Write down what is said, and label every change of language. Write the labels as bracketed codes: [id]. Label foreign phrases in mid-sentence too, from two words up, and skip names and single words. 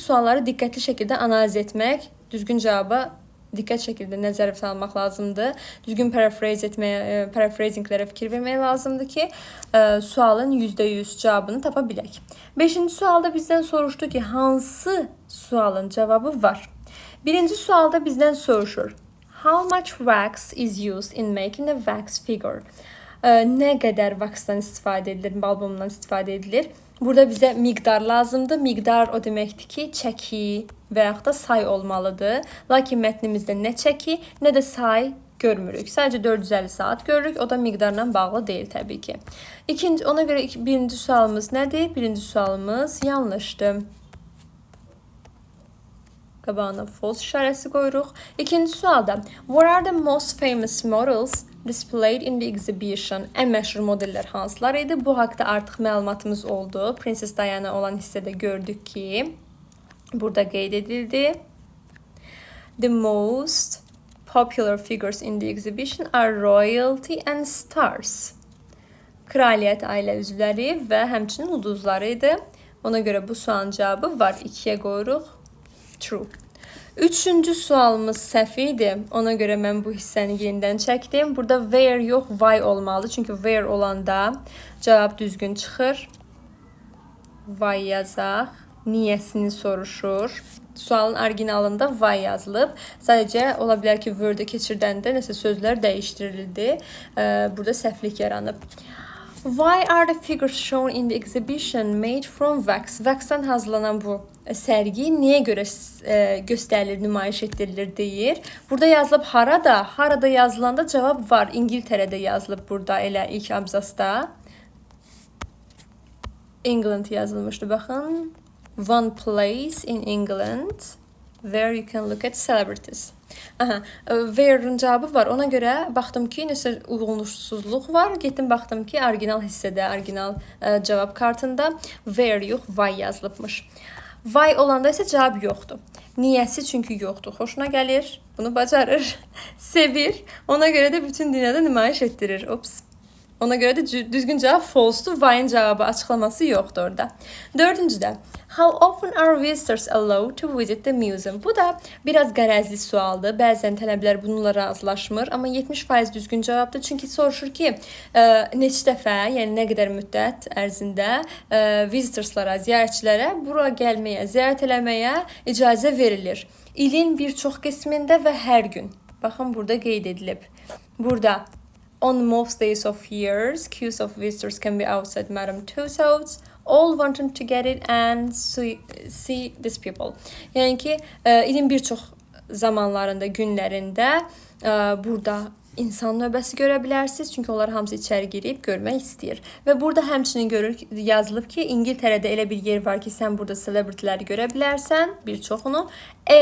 [az] Sualları diqqətli şəkildə analiz etmək, düzgün cavaba diqqət şəkildə nəzərə salmaq lazımdır. Düzgün paraphrasinglərə fikir vermək lazımdır ki, sualın %100 cavabını tapa bilək. 5-ci sualda bizdən soruşdu ki, hansı sualın cavabı var? 1-ci sualda bizdən soruşur. [en] How much wax is used in making a wax figure? [az] Nə qədər vaksdan istifadə edilir, balbumdan istifadə edilir? Burada bizə miqdar lazımdır. Miqdar o deməkdir ki, çəki və yaxud da say olmalıdır. Lakin mətnimizdə nə çəki, nə də say görmürük. Sadəcə 450 saat görürük. O da miqdarla bağlı deyil təbii ki. Ona görə birinci sualımız nədir? Birinci sualımız yanlışdır. Qabağına false işarəsi qoyuruq. İkinci sualda, [en] what are the most famous models displayed in the exhibition? [az] Ən məşhur modellər hansılar idi? Bu haqda artıq məlumatımız oldu. Princess Diana olan hissədə gördük ki, burada qeyd edildi. [en] The most popular figures in the exhibition are royalty and stars. [az] Kraliyyət ailə üzvləri və həmçinin ulduzları idi. Ona görə bu sualın cavabı var. 2-yə qoyuruq. True. Üçüncü sualımız səhv idi. Ona görə mən bu hissəni yenidən çəkdim. Burada where yox, why olmalı. Çünki where olanda cavab düzgün çıxır. Why yazaq. Niyəsini soruşur. Sualın orijinalında why yazılıb. Sadəcə ola bilər ki, word-ə keçirdəndə nəsə sözlər dəyişdirildi. Burada səhvlik yaranıb. [en] Why are the figures shown in the exhibition made from wax? [az] Waxdan hazırlanan bu sərgi niyə görə göstərilir, nümayiş etdirilir deyir. Burada yazılıb harada? Harada yazılanda cavab var. İngiltərədə yazılıb burada elə ilk abzasda. England yazılmışdı, baxın. [en] One place in England where you can look at celebrities. [az] Where'ın cavabı var. Ona görə baxdım ki, nəsə uyğunluqsuzluq var. Getdim baxdım ki, orijinal hissədə, orijinal cavab kartında where yox, why yazılıbmış. Why olanda isə cavab yoxdur. Niyəsi çünki yoxdur. Xoşuna gəlir, bunu bacarır, sevir. Ona görə də bütün dünyada nümayiş etdirir. Ops. Ona görə də düzgün cavab false-dur. Why-ın cavabı açıqlaması yoxdur orada. Dördüncüdə. [en] How often are visitors allowed to visit the museum? [az] Bu da biraz qərəzli sualdır. Bəzən tələbələr bununla razılaşmır. Amma 70% düzgün cavabdır. Çünki soruşur ki, neçə dəfə, yəni nə qədər müddət ərzində visitorslara, ziyarətçilərə bura gəlməyə, ziyarət eləməyə icazə verilir. İlin bir çox qismində və hər gün. Baxın, burada qeyd edilib. [en] Burada on most days of years, queues of visitors can be outside Madame Tussauds, all wanting to get it and see these people. [az] Yəni ki, ilin bir çox zamanlarında, günlərində burada insan növbəsi görə bilərsiniz. Çünki onlar hamısı içəri girib görmək istəyir. Və burada həmçinin yazılıb ki, İngiltərədə elə bir yer var ki, sən burada celebrityləri görə bilərsən, bir çoxunu.